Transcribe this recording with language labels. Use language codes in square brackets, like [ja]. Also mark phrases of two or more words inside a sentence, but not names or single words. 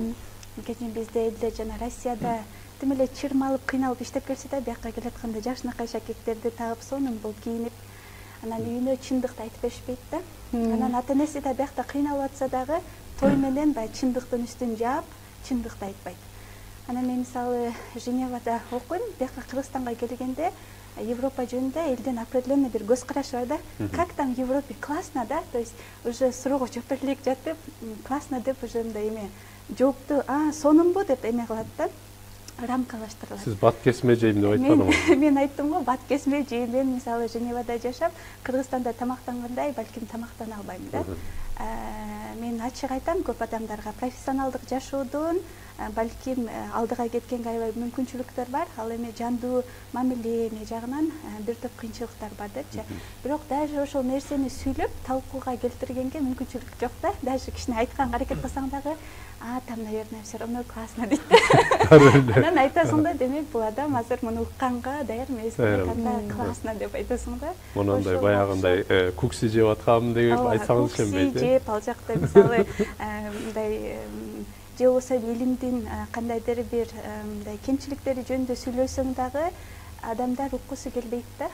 [ky] Кечин бизде элде жана Россияда тим эле чырмалып, кыйналып иштеп келсе да, бияка келатканда жашынакай шакектерди тагып, сонун болуп кийинип, анан үйүнө чындыкты айтып беришпейт да. Анан ата-энеси да биякта кыйналып атса дагы, той менен баягы чындыктын үстүн жаап, чындыкты айтпайт. Анан мен мисалы Женевада окуйм, бияка Кыргызстанга келгенде Европа жөнүндө элдин определенный бир көз карашы бар да. [ru] Как там в Европе? Классно, да? То есть уже [ky] суроого жооп бере элек жатып, классно деп уже мындай эме жоопту, сонунбу деп эме кылат да. Рамкалаштырылат. Сиз бат кесме жейм деп айтпадыңызбы? Мен айттым го, бат кесме жейм. Мен мисалы Женевада жашап, Кыргызстанда тамактангандай, балким тамактана албайм да. Мен ачык айтам көп адамдарга, профессионалдык жашоодон балким алдыга кеткенге аябай мүмкүнчүлүктөр бар. Ал эми жандуу мамиле жагынан бир топ кыйынчылыктар бар депчи. Бирок даже ошол нерсени сүйлөп, талкууга келтиргенге мүмкүнчүлүк жок да. Даже кичине айтканга аракет кылсаң дагы, [ru] там, наверное, все равно классно дейт. [ky] Анан айтасың да, демек бул адам азыр муну укканга даяр эмес, классно деп айтасың да. Мондай баягындай кукси жеп аткам деп айтсаңыз ишенбейт. Кукси жеп, ал жакта мисалы мындай же болбосо илимдин кандайдыр бир мындай кемчиликтери жөнүндө сүйлөсөң дагы адамдар уккусу келбейт да.